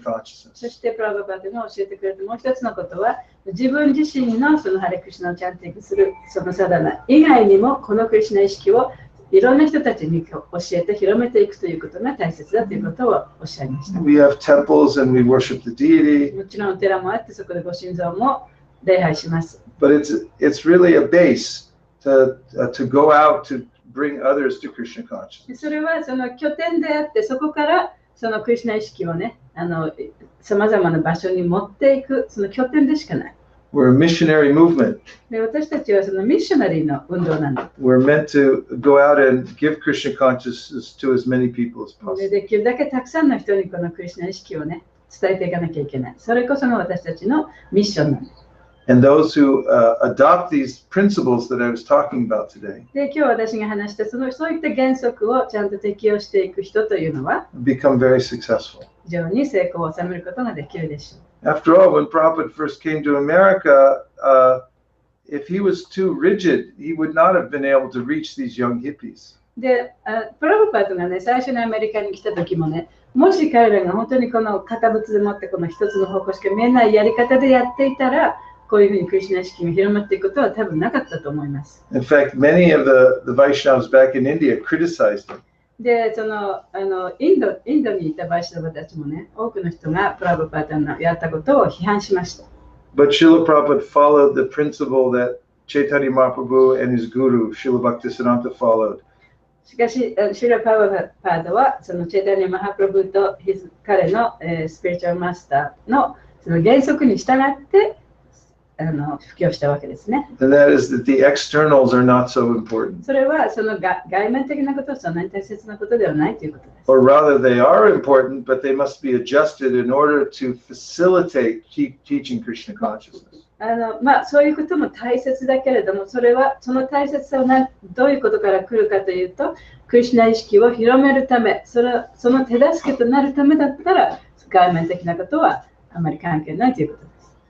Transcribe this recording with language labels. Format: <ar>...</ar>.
<ja>そ</ja> <en>consciousness.</en> <ja>してプラブパートが教えてくれたもう一つのことは、自分自身のそのハレクリシュナをチャンティングするそのサダナ以外にも、このクリシュナ意識をいろんな人たちに教えて広めていくということが大切だということをおっしゃいました。</ja> <en>We have temples and we worship the deity.</en> <ja>もちろんお寺もあって、そこでご神像も礼拝します。</ja> <en>But it's really a base to go out to bring others to Krishna consciousness.</en> <ja>それはその拠点であって、そこからそのクリシュナ意識をね、さまざまな場所に持っていく、その拠点でしかない。</ja> <en>We're a missionary movement.</en> <ja>で私たちはそのミッショナリーの運動なんだ。</ja> <en>We're meant to go out and give Krishna consciousness to as many people as</en> <ja>で</ja> <en>possible.</en> <ja>できるだけたくさんの人にこのクリシュナ意識をね、伝えていかなきゃいけない。それこそが私たちのミッションなんです。</ja> <en>And those who adopt these principles that I was talking about today</en> <ja>で今日私が話したそういった原則をちゃんと適用していく人というのは</ja> <en>become very successful.</en> <ja>非常に成功を収めることができるでしょう。</ja> <en>After all, when Prabhupada first came to America, if he was too rigid, he would not have been able to reach these young hippies.</en> <ja>で、プラブパートがね、最初にアメリカに来た時もね、もし彼らが本当にこの堅物でもってこの一つの方向しか見えないやり方でやっていたら、こういうふうにクリシュナ意識が広まっていくことは多分なかったと思います。</ja> <en>In fact, many of the Vaishnavas back in India criticized him.</en> <ja>で、インドにいたバイシナバたちもね、多くの人がプラブパートのやったことを批判しました。</ja> <en>But Srila Prabhupada followed the principle that Chaitanya Mahaprabhu and his guru, Srila Bhaktisiddhanta, followed.</en> <ja>しかし、シュラ・パードはそのチェタニア・マハプラブと彼の、スピリチュアルマスターのその原則に従って布教したわけですね。</ja> <en>And that is that the externals are not so important.</en> <ja>それはその外面的なことはそんなに大切なことではないということです。</ja> <en>Or rather, they are important, but they must be adjusted in order to facilitate teaching Krishna consciousness.</en> <ja>そういうことも大切だけれども、その大切さはどういうことから来るかというと、クリシュナ意識を広めるため、その手助けとなるためだったら、外面的なことはあまり関係ないということです。</ja>